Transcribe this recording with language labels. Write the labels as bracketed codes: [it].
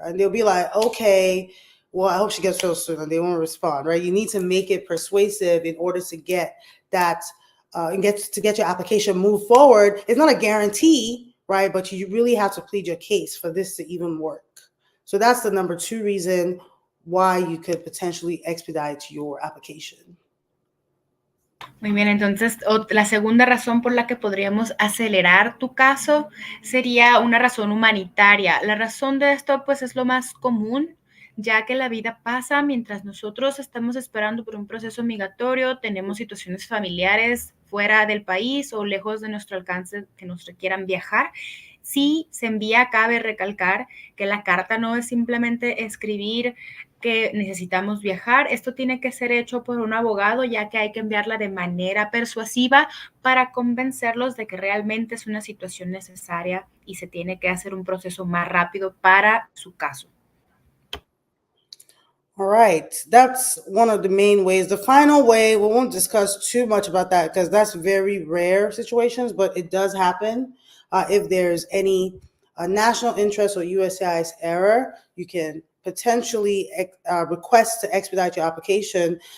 [en] And they'll be like, okay, well, I hope she gets well soon, and they won't respond, right? You need to make it persuasive in order to get that and get your application moved forward. It's not a guarantee, right? But you really have to plead your case for this to even work. So that's the number two reason why you could potentially expedite your application. [es] Muy bien, entonces la segunda razón por la que podríamos acelerar tu caso sería una razón humanitaria. La razón de esto pues es lo más común, ya que la vida pasa mientras nosotros estamos esperando por un proceso migratorio, tenemos situaciones familiares fuera del país o lejos de nuestro alcance que nos requieran viajar. Si se envía, cabe recalcar que la carta no es simplemente escribir que necesitamos viajar. Esto tiene que ser hecho por un abogado, ya que hay que enviarla de manera persuasiva para convencerlos de que realmente es una situación necesaria y se tiene que hacer un proceso más rápido para su caso. [en] All right, that's one of the main ways. The final way, we won't discuss too much about that because that's very rare situations, but it does happen. If there's any national interest or USCIS error, you can potentially request to expedite your application.